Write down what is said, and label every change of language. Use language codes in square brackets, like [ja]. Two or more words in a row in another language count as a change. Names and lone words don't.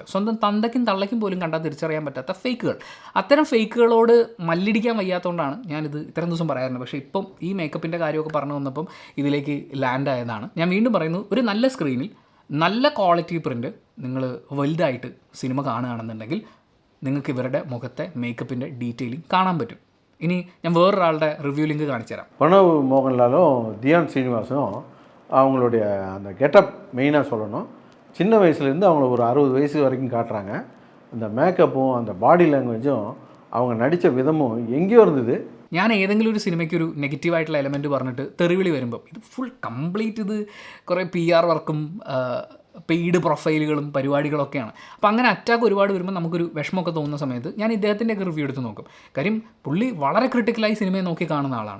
[ml] സ്വന്തം തന്തയ്ക്കും തള്ളയ്ക്കും പോലും കണ്ടാൽ തിരിച്ചറിയാൻ പറ്റാത്ത ഫേക്കുകൾ. അത്തരം ഫേക്കുകളോട് മല്ലിടിക്കാൻ വയ്യാത്തതുകൊണ്ടാണ് ഞാനിത് ഇത്രയും ദിവസം പറയാറുണ്ട്. പക്ഷേ ഇപ്പം ഈ മേക്കപ്പിൻ്റെ കാര്യമൊക്കെ പറഞ്ഞു വന്നപ്പം ഇതിലേക്ക് ലാൻഡ് ആയതാണ്. ഞാൻ വീണ്ടും പറയുന്നു, ഒരു നല്ല സ്ക്രീനിൽ നല്ല [en] quality print [ml] നിങ്ങൾ വലുതായിട്ട് സിനിമ കാണുകയാണെന്നുണ്ടെങ്കിൽ നിങ്ങൾക്ക് ഇവരുടെ മുഖത്തെ മേക്കപ്പിൻ്റെ ഡീറ്റെയിലിംഗ് കാണാൻ പറ്റും. ഇനി ഞാൻ [ta] வேறொராளுடைய ரிவ்யூ லிங்க் காமிச்சு தரேன். பிரணவ் மோகன்லாலும் தியான் ஸ்ரீனிவாசும் அவங்களுடைய அந்த கெட்டப் மெயினாக சொல்லணும். சின்ன வயசுலேருந்து அவங்கள ஒரு 60 வயசு வரைக்கும் காட்டுறாங்க. அந்த மேக்கப்பும் அந்த [en] body language [ta] அவங்க நடித்த விதமும் எங்கேயோ இருந்தது. [ml] ഞാൻ ഏതെങ്കിലും ഒരു സിനിമയ്ക്ക് ഒരു നെഗറ്റീവായിട്ടുള്ള എലമെൻറ്റ് പറഞ്ഞിട്ട് തെറിവിളി വരുമ്പം ഇത് [en] full complete [ml] ഇത് കുറേ [en] PR work paid profiles [ml] പരിപാടികളൊക്കെയാണ്. അപ്പോൾ അങ്ങനെ അറ്റാക്ക് ഒരുപാട് വരുമ്പോൾ നമുക്കൊരു വിഷമമൊക്കെ തോന്നുന്ന സമയത്ത് ഞാൻ ഇദ്ദേഹത്തിൻ്റെയൊക്കെ റിവ്യൂ എടുത്ത് നോക്കും. കാര്യം പുള്ളി വളരെ ക്രിട്ടിക്കലായി സിനിമയെ നോക്കി കാണുന്ന ആളാണ്.